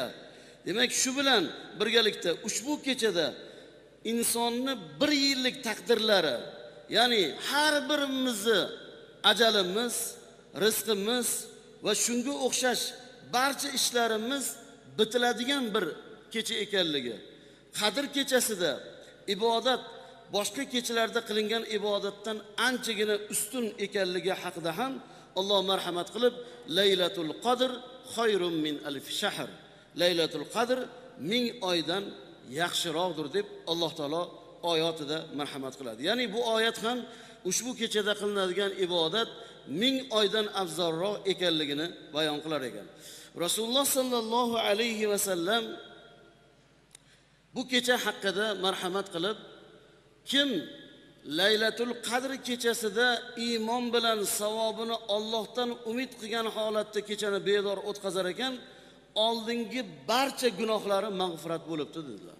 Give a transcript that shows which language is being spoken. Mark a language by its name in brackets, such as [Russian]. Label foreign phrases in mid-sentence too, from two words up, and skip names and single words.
[Uzbek] Demak shu bilan birgalikda ushbu kechada insonni bir yillik taqdirlari, ya'ni har birimizni ajalimiz, rizqimiz va shunga o'xshash barcha ishlarimiz bitiladigan bir kecha ekanligi. Qadr kechasida ibodat boshqa kechalarda qilingan ibodatdan anchagina ustun ekanligi haqida ham Alloh marhamat qilib, [Arabic] ليلة القدر خير من ألف شهر. [Uzbek] Laylatul Qadr 1000 oydan yaxshiroqdir deb Alloh taolo oyatida marhamat qiladi. Ya'ni bu oyat ham ushbu kechada qilinadigan ibodat 1000 oydan afzalroq ekanligini bayon qilar ekan. Rasululloh [Arabic] صلى الله عليه وسلم [Uzbek] bu kecha haqida marhamat qilib, kim Laylatul Qadr kechasida iymon bilan savobini Allohdan umid qilgan holatda kechani bedor o'tkazar ekan, oldingi barcha gunohlari mag'firat bo'libdi dedilar.